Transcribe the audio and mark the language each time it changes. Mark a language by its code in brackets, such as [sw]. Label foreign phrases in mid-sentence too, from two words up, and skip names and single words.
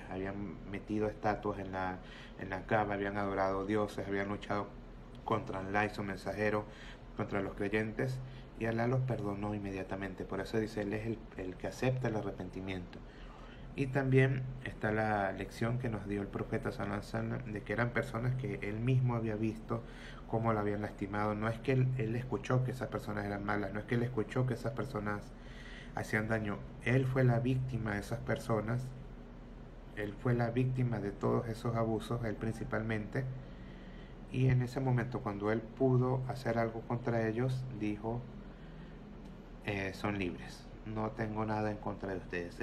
[es] Habían metido estatuas en la Kaaba, habían adorado dioses, habían luchado contra Allah y su mensajero, contra los creyentes, y Allah los perdonó inmediatamente. Por eso dice, Él es el que acepta el arrepentimiento. Y también está la lección que nos dio el profeta [ar] صلى الله عليه وسلم, [es] de que eran personas que él mismo había visto cómo lo habían lastimado. No es que él escuchó que esas personas eran malas, no es que él escuchó que esas personas hacían daño. Él fue la víctima de esas personas, él fue la víctima de todos esos abusos, él principalmente, y en ese momento cuando él pudo hacer algo contra ellos, dijo, son libres, no tengo nada en contra de ustedes.